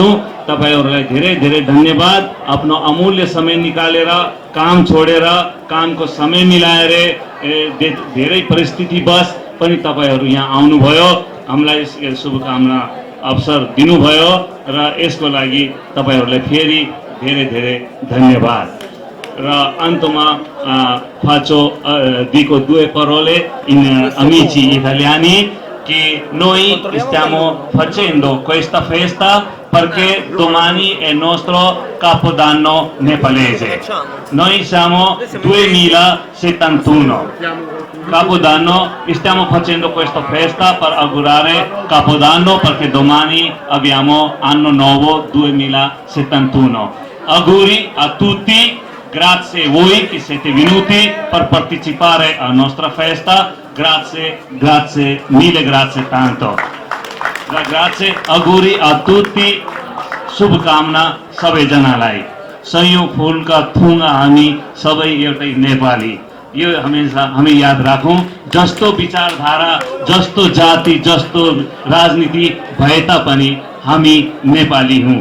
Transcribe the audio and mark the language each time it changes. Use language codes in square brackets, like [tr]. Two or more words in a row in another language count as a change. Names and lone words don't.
[ne] तपाईहरूलाई धेरै धेरै धन्यवाद। आफ्नो अमूल्य समय निकालेर काम छोडेर कामको समय मिलाएर धेरै परिस्थितिवश पनि तपाईहरू यहाँ आउनुभयो, हामीलाई शुभकामना अवसर दिनुभयो र यसको लागि तपाईहरूलाई फेरि धेरै धेरै धन्यवाद। र अन्तमा [it] faccio dico 2 parole in amici italiani che noi stiamo facendo questa festa perché domani è il nostro capodanno nepalese. Noi siamo 2071 Capodanno, stiamo facendo questa festa per augurare Capodanno perché domani abbiamo anno nuovo 2071. Auguri a tutti. Grazie a voi che siete venuti per partecipare alla nostra festa. Grazie, mille grazie tanto. Grazie, auguri a tutti. [ne] शुभकामना सबैजनालाई। सयौं फुलका थुङ्गा हामी सबै एउटै नेपाली। यो हमेशा हामी याद राखौं। जस्तो विचारधारा, जस्तो जाति, जस्तो राजनीति भए तापनि हामी नेपाली हौं।